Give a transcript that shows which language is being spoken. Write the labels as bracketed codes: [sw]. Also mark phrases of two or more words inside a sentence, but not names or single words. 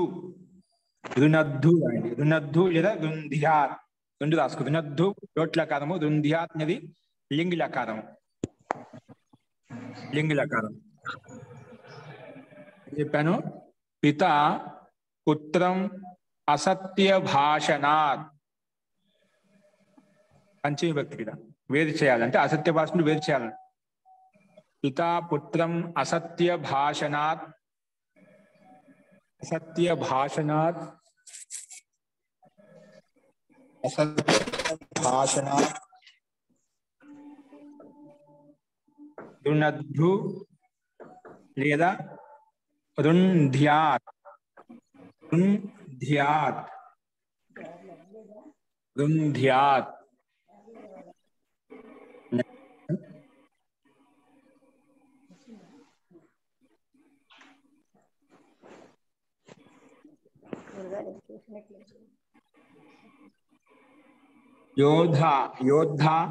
[te] రుణద్ధు అండి. రుణద్ధు లేదా రుంధ్యాత్ రెండు రాసుకో. రుణద్ధు లోట్లకారము. రుంధ్యాత్ అనేది లింగిలకారము. లింగిలకారం చెప్పాను. [sa] पित पुत्रं असत्य भाषणात् [te] పంచమి భక్తి కదా వేరు చేయాలంటే అసత్య భాషను వేరు చేయాలి. [sa] पिता पुत्रं असत्य भाषणात् असत्य भाषणात् అసత్య భాషణాత్ असत्य भाषणात् रुणद्धु లేదా रुन्ध्यात् रुन्ध्यात् రుంధ్యాత్ योद्धा योद्धा